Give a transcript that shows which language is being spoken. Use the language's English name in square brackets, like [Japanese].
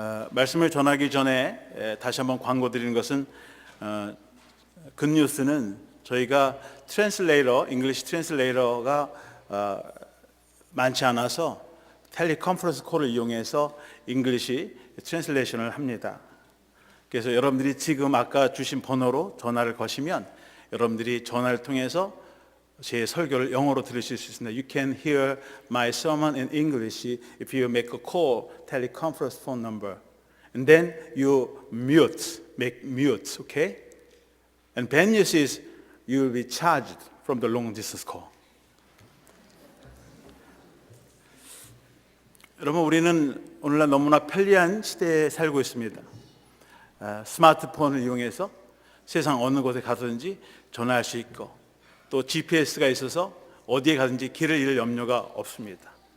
[Korean] 말씀을 전하기 전에 다시 한번 광고 드리는 것은 굿뉴스는 저희가 잉글리시 트랜슬레이터가 많지 않아서 텔레컨퍼런스 콜을 이용해서 잉글리시 트랜슬레이션을 합니다. 그래서 여러분들이 지금 아까 주신 번호로 전화를 거시면 여러분들이 전화를 통해서 제 설교를 영어로 들으실 수 있습니다. [English] You can hear my sermon in English if you make a call, teleconference phone number. And then you make mute, okay? And bad news is you will be charged from the long distance call. [Korean] 여러분, 우리는 오늘날 너무나 편리한 시대에 살고 있습니다. 스마트폰을 이용해서 세상 어느 곳에 가든지 전화할 수 있고 또 GPS가 있어서 어디에 가든지 길을 잃을 염려가 없습니다.